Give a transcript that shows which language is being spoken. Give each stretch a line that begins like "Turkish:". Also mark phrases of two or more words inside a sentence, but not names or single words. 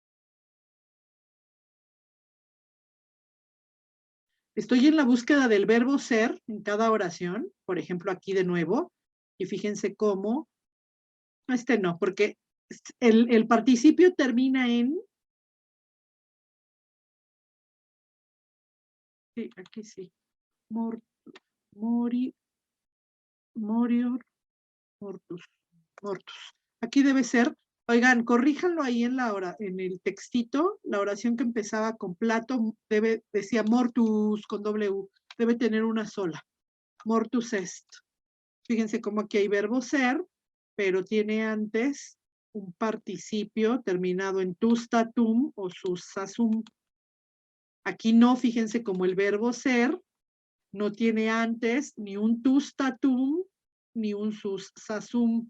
Spanish: Estoy en la búsqueda del verbo ser en cada oración, por ejemplo aquí de nuevo, y fíjense cómo, no, porque el participio termina en, sí, aquí sí,
Latin: morior, mortus.
Spanish: Aquí debe ser, oigan, corríjanlo ahí en en el textito, la oración que empezaba con plato, decía mortus con W, debe tener una sola,
Latin: mortus est.
Spanish: Fíjense cómo aquí hay verbo ser, pero tiene antes un participio terminado en tustatum o susasum. Aquí no, fíjense como el verbo ser no tiene antes ni un tustatum ni un susasum.